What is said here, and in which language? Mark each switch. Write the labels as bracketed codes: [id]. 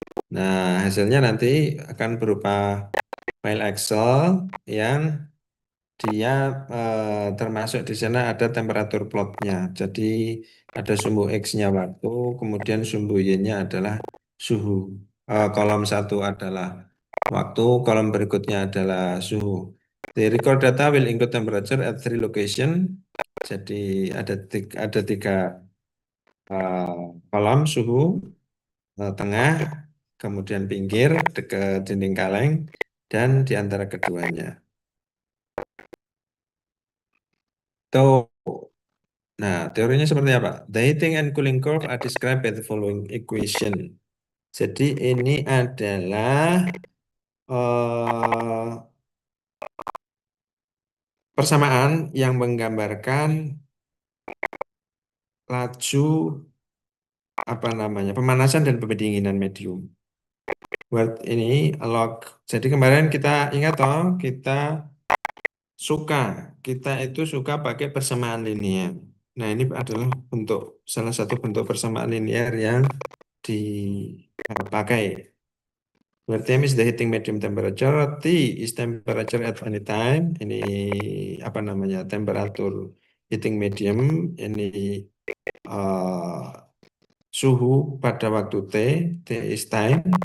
[id] Nah, hasilnya nanti akan berupa file Excel yang dia termasuk di sana ada temperatur plotnya. Jadi ada sumbu X-nya waktu, kemudian sumbu Y-nya adalah suhu. Kolom satu adalah waktu, kolom berikutnya adalah suhu. [en] The record data will include temperature at three location. [id] Jadi ada tiga kolom suhu, tengah, kemudian pinggir, dekat dinding kaleng, dan di antara keduanya. Tuh. Nah, teorinya seperti apa? [en] The heating and cooling curve are described by the following equation. [id] Jadi ini adalah eh, persamaan yang menggambarkan laju apa namanya pemanasan dan pendinginan medium. Buat ini log. Jadi kemarin kita ingat toh kita suka kita itu suka pakai persamaan linear. Nah ini adalah bentuk salah satu bentuk persamaan linear yang dipakai. Berarti [en] M is the heating medium temperature, T is temperature at any time. [id] Ini apa namanya temperatur heating medium. Ini eh, suhu pada waktu T, [en] T is time.